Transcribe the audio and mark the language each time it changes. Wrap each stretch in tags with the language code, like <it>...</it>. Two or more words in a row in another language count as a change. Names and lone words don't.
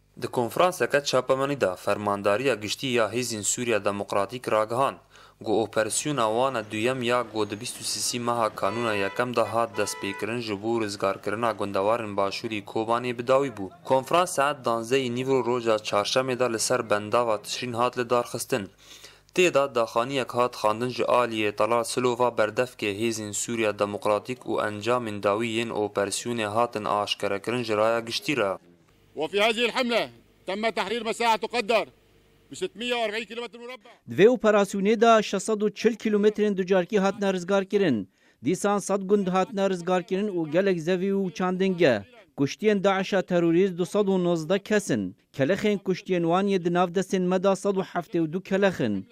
<ku>Di konferanseke çapemenî de fermandariya giştî ya Hêzên Sûriya Demokratîk ragihan, got operasyona wan a duyem ya got di 23 meha kanûna yekem de hat destpêkirin ji bo rizgarkirina gundewarên Başûrî Kobanê bi dawî bû. Konferans saet 12 nîvro roja çarşemê de li ser bendava Tişrîn hat li darxistin. Têda daxaniyek hat xandin ji aliyê Talat Silova berdevkê Hêzên Sûriya Demokratîk û encamên dawî yên operasyonê hatin aşkerekirin ji raya giştî re.</ku> <ar>وفي هذه الحملة تم تحرير مساحة تقدر ب 640 كيلومتر مربع.</ar> <ku>Divê operasyonê da 640 kilometrên ducarkî hatine rizgarkirin. Dîsan 100 gund hatine rizgarkirin û gelek zevî û çandinge. Kuştiyên Daişa terorîst 219 kesin. Kelexên kuştiyên wan yê di nav destên me da 172 kelexin.</ku>